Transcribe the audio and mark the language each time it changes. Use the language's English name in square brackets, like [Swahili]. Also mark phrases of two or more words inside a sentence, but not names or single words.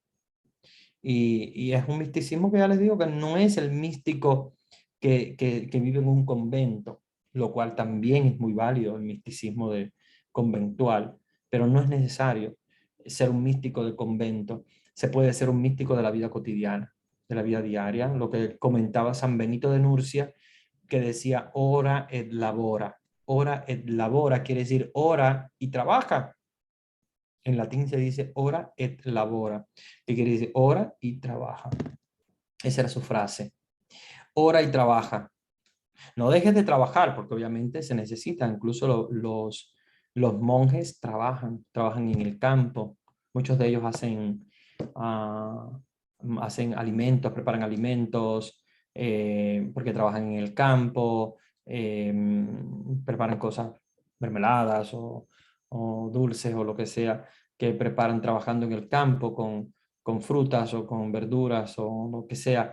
[Spanish] Y es un misticismo que ya les digo que no es el místico que vive en un convento, lo cual también es muy válido, el misticismo conventual, pero no es necesario ser un místico de convento. Se puede ser un místico de la vida cotidiana, de la vida diaria, lo que comentaba San Benito de Nurcia, que decía [Latin] ora et labora. Ora et labora [Spanish] quiere decir ora y trabaja. En latín se dice [Latin] ora et labora, [Spanish] que quiere decir ora y trabaja. Esa era su frase. Ora y trabaja. No dejes de trabajar, porque obviamente se necesita. Incluso los monjes trabajan en el campo. Muchos de ellos hacen alimentos, preparan alimentos, porque trabajan en el campo, eh, preparan cosas, mermeladas o dulces o lo que sea, que preparan trabajando en el campo con frutas o con verduras o lo que sea.